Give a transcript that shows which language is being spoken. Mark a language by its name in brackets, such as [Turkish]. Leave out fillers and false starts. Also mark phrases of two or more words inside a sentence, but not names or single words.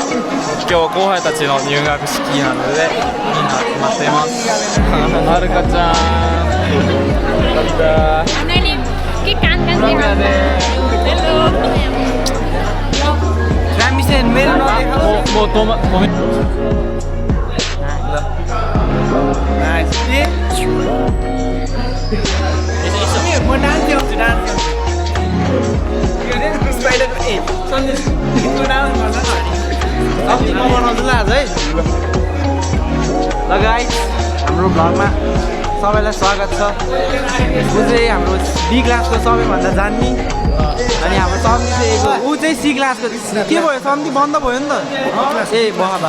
[Japanese] 今日は後輩たちの入学式なのでみんな集まっています。はるかちゃん、よかった。もう止め。 [Nepali] म डान्स देखाउँछु के अरे स्पाइडर सन्देश गीतको डान्स भन्छ नि म बनाउँछु ल आज है ल गाइस हाम्रो भ्लगमा सबैलाई स्वागत छ ऊ चाहिँ हाम्रो बी क्लासको सबैभन्दा जान्ने अनि हाम्रो सम्धी चाहिँ ऊ चाहिँ सी क्लासको के भयो सम्धी बन्द भयो नि त ए बहा